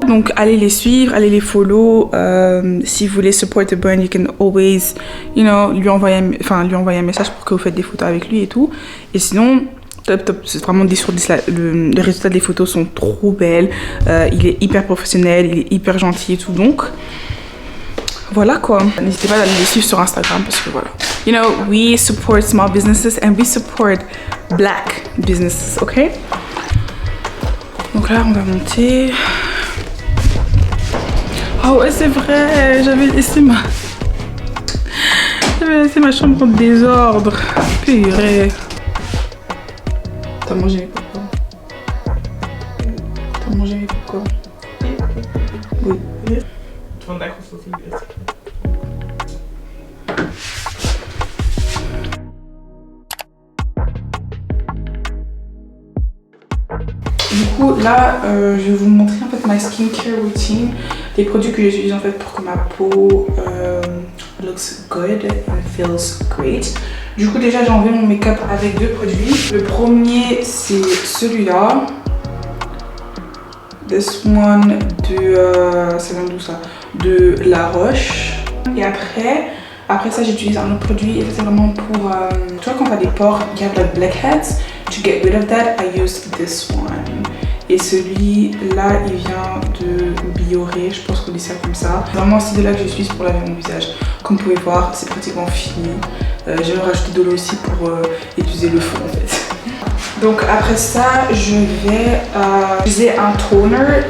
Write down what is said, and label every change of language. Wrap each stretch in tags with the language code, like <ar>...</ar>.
<fr>Donc, allez les suivre, allez les follow. Si vous voulez</fr> <en>support the brand, you can always, you know,</en> <fr>lui envoyer un message pour que vous faites des photos avec lui et tout. Et sinon, top, c'est vraiment 10 sur 10. Les résultats des photos sont trop belles. Il est hyper professionnel, il est hyper gentil et tout. Donc, voilà quoi. N'hésitez pas à les suivre sur Instagram parce que voilà.</fr> <en>You know, we support small businesses and we support black businesses, ok?</en> <fr>Donc là, on va monter. Oh ouais, c'est vrai, j'avais laissé ma chambre en désordre. Purée. T'as mangé mes popcorn? T'as mangé mes popcorn? Oui. Du coup, là, je vais vous montrer en fait ma skincare routine, les produits que j'utilise en fait pour que ma peau</fr> <en>looks good and feels great.</en> <fr>Du coup, déjà, j'ai enlevé mon make-up avec deux produits. Le premier, c'est celui-là.</fr> <en>This one</en> <fr>ça vient d'où ça? De La Roche. Et après ça, j'utilise un autre produit. Et ça, c'est vraiment pour, tu vois, quand t'as des pores,</fr> <en>you have like blackheads. To get rid of that, I use this one.</en> <fr>Et celui-là, il vient de Bioré, je pense qu'on dit ça comme ça. Vraiment, c'est de là que j'utilise pour laver mon visage. Comme vous pouvez voir, c'est pratiquement fini. J'ai rajouté de l'eau aussi pour utiliser le fond en fait. Donc après ça, je vais utiliser un toner.</fr>